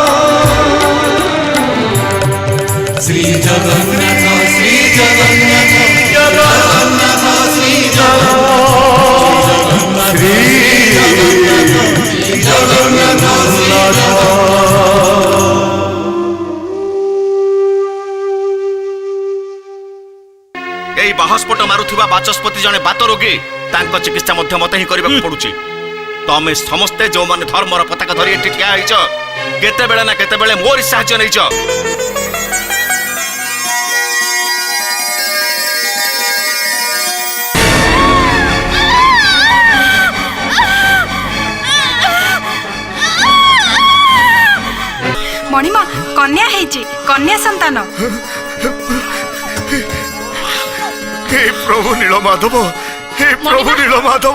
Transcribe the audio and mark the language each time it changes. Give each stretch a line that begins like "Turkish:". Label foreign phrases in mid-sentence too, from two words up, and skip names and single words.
Odia: श्री जगन्नाथ श्री जगन्नाथ जगन्नाथ श्री जगन्नाथ श्री जगन्नाथ ଏହି ବାହସ୍ଫୋଟ ମାରୁଥିବା ବାଚସ୍ପତି ଜଣେ ବାତ ରୋଗୀ ତାଙ୍କ ଚିକିତ୍ସା ମଧ୍ୟ ମତେ ହିଁ କରିବା ପଡୁଛି ତମେ ସମସ୍ତେ ଯେଉଁ ମାନେ ଧର୍ମର ପତାକା ଧରି ଏଠି ଠିଆ ଆଇଛ କେତେ ବେଳେ ନା କେତେ ବେଳେ ମୋର ସାହାଯ୍ୟ ନେଇଛ ମଣିମା କନ୍ୟା ହେଉଛି କନ୍ୟା ସନ୍ତାନ ହେ ପ୍ରଭୁ ନୀଳମାଧବ ହେ ପ୍ରଭୁ ନୀଳମାଧବ